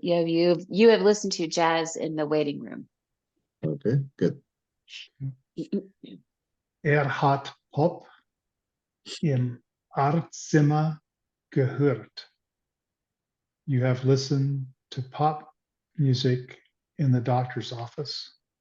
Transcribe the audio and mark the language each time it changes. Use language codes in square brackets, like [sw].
[en] You have listened to jazz in the waiting room. Okay, good. [de] Hat Pop im Arztzimmer gehört. [en] You have listened to pop music in the doctor's office.